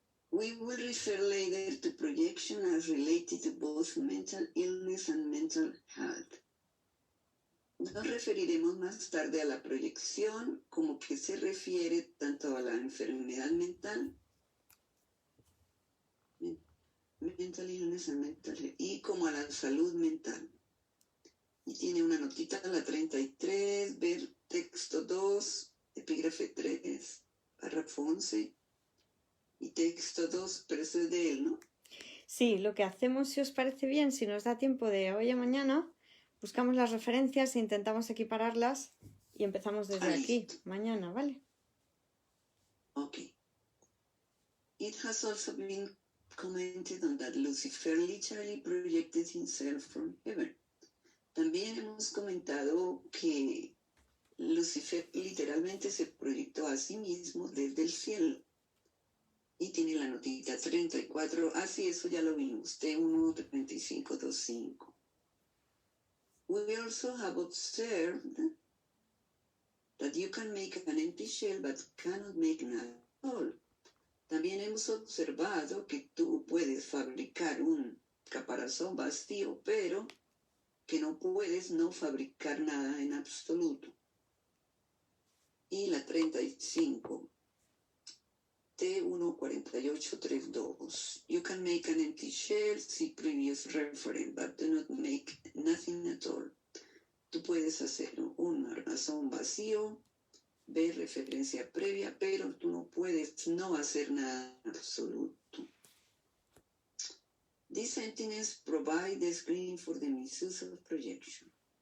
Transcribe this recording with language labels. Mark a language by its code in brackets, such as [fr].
[en] We will refer later to projection as related to both mental illness and mental health. [es] Nos referiremos más tarde a la proyección como que se refiere tanto a la enfermedad mental, [en] mental illness and mental health, [es] y como a la salud mental. Y tiene una notita, la 33, ver texto 2, epígrafe 3, párrafo 11, y texto 2, pero eso es de él, ¿no? Sí, lo que hacemos, si os parece bien, si nos da tiempo de hoy a mañana, buscamos las referencias e intentamos equipararlas y empezamos desde aquí, listo. mañana, ¿vale? [en] Okay. It has also been commented on that Lucifer literally projected himself from heaven. [es] También hemos comentado que Lucifer literalmente se proyectó a sí mismo desde el cielo. Y tiene la notita 34. Sí, eso ya lo vimos. T1 3525. [en] We also have observed that you can make an empty shell but cannot make nada at all. [es] También hemos observado que tú puedes fabricar un caparazón vacío, pero que no puedes no fabricar nada en absoluto. Y la 35. T14832. [en] You can make an empty shell, see previous reference, but do not make nothing at all. [es] Tú puedes hacer un armazón vacío, ver referencia previa, pero tú no puedes no hacer nada en absoluto. [en] These sentences provide the screen for the misuse of projection.